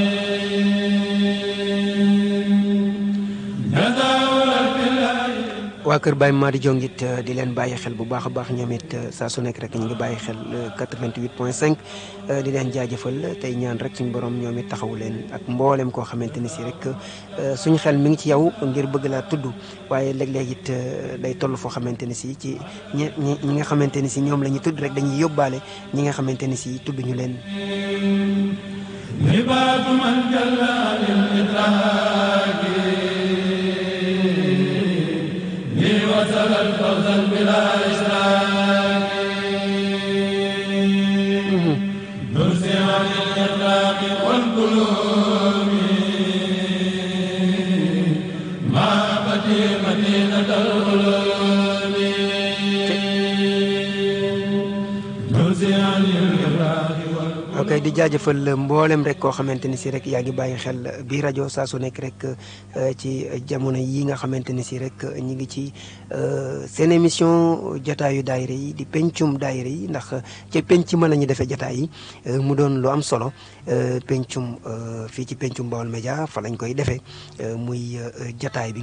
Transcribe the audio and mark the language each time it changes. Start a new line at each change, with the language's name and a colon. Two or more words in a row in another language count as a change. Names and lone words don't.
Wolof: waa kër Baye Madi Diong it di leen bàyyi xel bu baax a baax ñoom it saa su nekk rek ñu ngi bàyyi xel 88.5 di leen jaajëfal tey ñaan rek suñu borom ñoom it taxawu leen ak mboolem koo xamante ni si rek suñu xel mi ngi ci yow ngir bëgg laa tudd waaye léeg-léeg it day toll foo xamante ni si ci ñi nga xamante ni si ñoom la ñuy tudd rek dañuy yóbbaale ñi nga xamante ni si tudd ñu leen.
Arabic: وصل الفوز بلا إشراك نرسي عن الإطلاق والقلوب مع فتي مدينة القلوب نرسي عن الإطلاق
Wolof: ok di jaajëfal mboolem rek koo xamante ni si rek yaa ngi bàyyi xel bi rajo saa su nekk rek ci jamono yi nga xamante ni si rek ñu ngi ci seen émission jotaayu daayira yi di pencum daayira yi ndax ci penc ma la ñu defee jotaay yi mu doon lu am solo pencum fii ci pencum Baol Média fa lañ koy defee muy jotaay bi